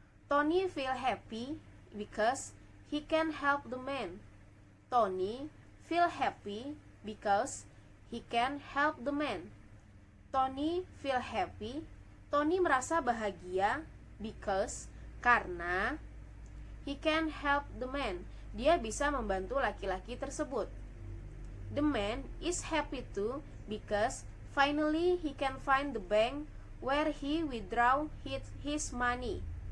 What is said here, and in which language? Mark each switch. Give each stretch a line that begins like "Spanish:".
English: Tony feel happy because he can help the man. Tony feel happy because he can help the man. Tony feel happy.
Indonesian: Tony merasa bahagia
English: because, karena, he can help the man,
Indonesian: dia bisa membantu laki-laki tersebut.
English: The man is happy too because finally he can find the bank where he withdraw his money.